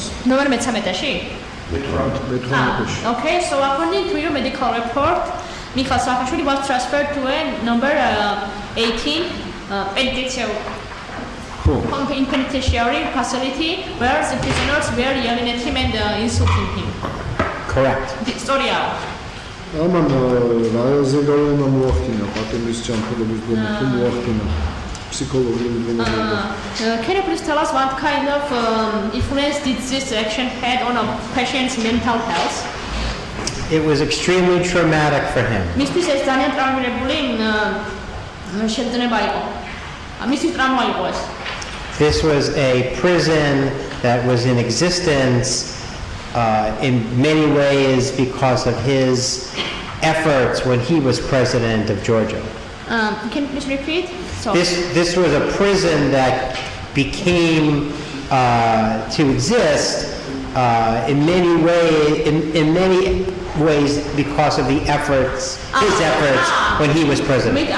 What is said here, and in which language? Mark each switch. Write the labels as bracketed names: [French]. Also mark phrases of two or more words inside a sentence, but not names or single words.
[Georgian] ნოემბრის 13-ში? მე-18-ში. [English] Okay, so according to your medical report, Mikhail Saakashvili was transferred to a number 18 penitentiary facility where the prisoners were yelling at him and insulting him. Correct. Story out. [Georgian] ამან რაზე გავლენა მოახდინა პატიმრის ჯანმრთელობის დონე თუ მოახდინა ფსიქოლოგიური დონე? [English] Can you please tell us what kind of influence did this action had on a patient's mental health? It was extremely traumatic for him. [Georgian] მისთვის ეს ძალიან ტრაუმირებული შეძენება იყო. მისთვის ტრაუმა იყო ეს. [English] This was a prison that was in existence in many ways because of his efforts when he was president of Georgia. Can you please repeat? This was a prison that became to exist in many ways because of his efforts when he was president.